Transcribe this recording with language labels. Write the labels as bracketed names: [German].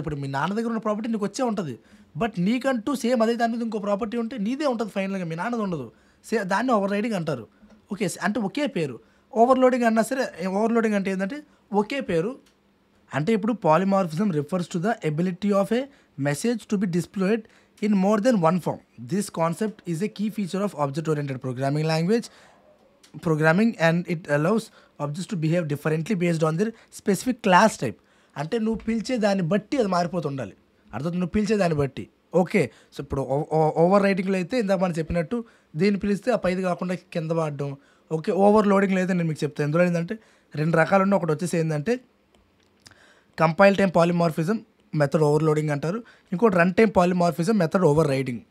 [Telugu] ఇప్పుడు మీ నాన్న దగ్గర ఉన్న ప్రాపర్టీ నీకు వచ్చే ఉంటుంది, బట్ నీకంటూ సేమ్ అదే దాని మీద ఇంకో ప్రాపర్టీ ఉంటే నీదే ఉంటుంది ఫైనల్గా, మీ నాన్నది ఉండదు. దాన్ని ఓవర్ రైడింగ్ అంటారు. ఓకే, అంటే ఒకే పేరు. ఓవర్లోడింగ్ అన్నా సరే, ఓవర్లోడింగ్ అంటే ఏంటంటే ఒకే పేరు. అంటే ఇప్పుడు [English] Polymorphism refers to the ability of a message to be displayed in more than one form. This concept is a key feature of object-oriented programming language programming, and it allows objects to behave differently based on their specific class type. [Telugu] అంటే నువ్వు పిలిచే దాన్ని బట్టి అది మారిపోతుండాలి. అర్థం, నువ్వు పిలిచే దాన్ని బట్టి. ఓకే, సో ఇప్పుడు ఓవర్ రైటింగ్లో అయితే ఇందాక మనం చెప్పినట్టు దీన్ని పిలిస్తే ఆ పైది కాకుండా కింద వాడడం. ఓకే, ఓవర్ లోడింగ్లో అయితే నేను మీకు చెప్తాను. ఎందులో ఏంటంటే 2 రకాలు ఉన్నాయి. ఒకటి వచ్చేసి ఏంటంటే compile time polymorphism method overloading అంటారు, ఇంకోటి run time polymorphism method over riding.